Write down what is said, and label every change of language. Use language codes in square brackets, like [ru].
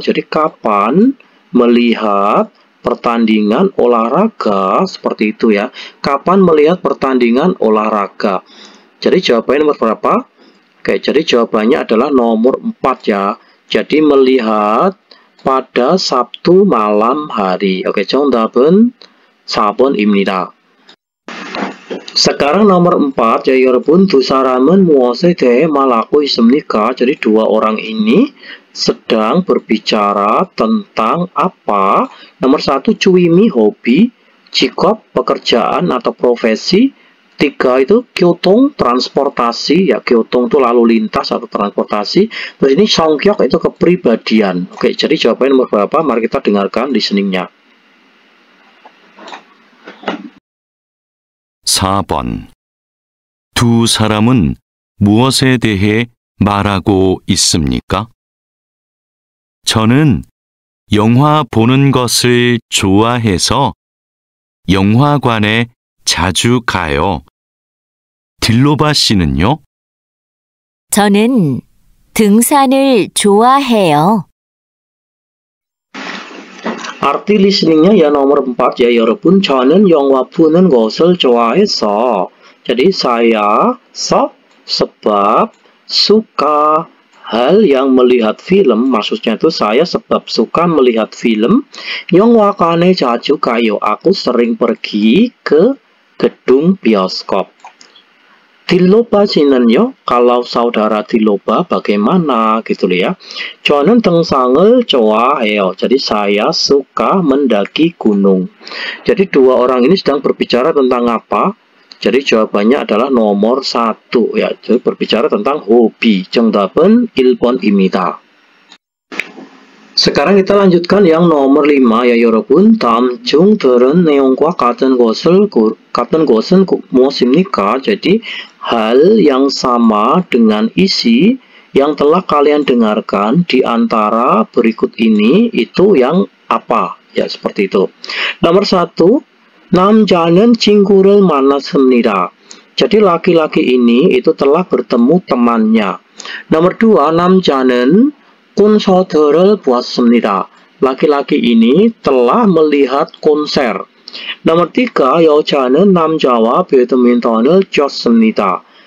[id] Jadi kapan melihat pertandingan olahraga, seperti itu ya. Kapan melihat pertandingan olahraga. Jadi jawabannya nomor berapa? Oke, jadi jawabannya adalah nomor 4 ya. Jadi melihat pada Sabtu malam hari. Oke, [ko] 정답은 4번입니다. [id] Sekarang nomor 4 ya [ko] 여러분. 두 사람은 무엇에 대해 말하고 있습니까? [id] Jadi dua orang ini sedang berbicara tentang apa? Nomor 1, cuimi hobi, 직업 pekerjaan atau profesi. 3 itu 교통 transportasi ya, 교통 itu lalu lintas atau transportasi. Terus ini 성격 itu kepribadian. Oke, jadi jawabannya nomor berapa? Mari kita dengarkan listeningnya. [ko] 4번. 두 사람은 무엇에 대해 말하고 있습니까? 저는 영화 보는 것을 좋아해서 영화관에 자주 가요. 딜로바 씨는요? 저는 등산을 좋아해요. [id] Arti listeningnya ya nomor 4 ya [ko] 여러분. 저는 영화 보는 것을 좋아해서. [id] Jadi saya sebab suka hal yang melihat film. Maksudnya itu saya sebab suka melihat film. [ko] 영화관에 자주 가요. [id] Aku sering pergi ke gedung bioskop. [ko] 딜로바 씨는요? [id] Kalau saudara 딜로바 bagaimana gitu loh ya. [ko] 저는 등산을 좋아해요. [id] Jadi saya suka mendaki gunung. Jadi dua orang ini sedang berbicara tentang apa? Jadi jawabannya adalah nomor 1 ya. Jadi berbicara tentang hobi. [ko] 정답은 1번입니다. [id] Sekarang kita lanjutkan yang nomor 5 ya [ko] 여러분. 다음 중 들은 내용과 같은 것은 무엇입니까? [id] Jadi hal yang sama dengan isi yang telah kalian dengarkan di antara berikut ini itu yang apa? Ya seperti itu. Nomor 1, [ko] 남자는 친구를 만났습니다. [id] Jadi laki-laki ini itu telah bertemu temannya. Nomor 2, [ko] 남자는 콘서트를 보았습니다. [id] Laki-laki ini telah melihat konser. Nomor 3, [ko] 여자는 남자와 배드민턴을 쳤습니다.